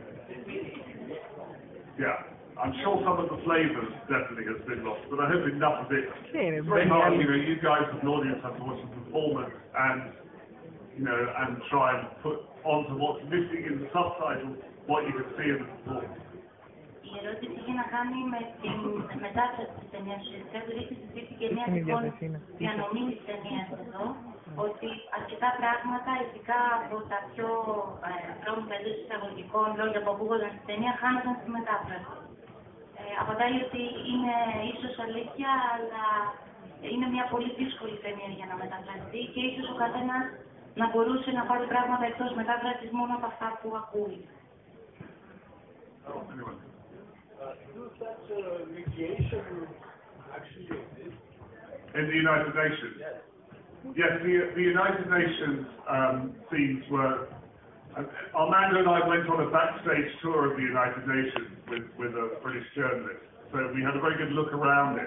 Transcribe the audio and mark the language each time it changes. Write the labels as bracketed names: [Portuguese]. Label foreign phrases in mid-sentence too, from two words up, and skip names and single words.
[English] Yeah. I'm sure some of the flavours definitely has been lost, but I hope enough of it. It's very hard, you guys as an audience have to watch the performance and, and try and put onto what's missing in the subtitles what you can see in the performance. [Greek] Η ερώτηση είχε να κάνει με την μετάφραση της ταινίας. Ουσιαστικά επειδή συζητήθηκε μια διανομή της ταινίας εδώ, ότι αρκετά πράγματα, ειδικά από τα πιο βρώμικα εντός εισαγωγικών λόγια που ακούγονταν στην ταινία, χάνονταν στη μετάφραση. Απαντάει ότι είναι ίσως αλήθεια, αλλά είναι μια πολύ δύσκολη ταινία για να μεταφραστεί και ίσως ο καθένας να μπορούσε να πάρει πράγματα εκτός μετάφρασης μόνο από αυτά που ακούει. [English] Mediation actually exists. In the United Nations? Yes, the United Nations scenes were. Armando and I went on a backstage tour of the United Nations with a British journalist, so we had a very good look around it.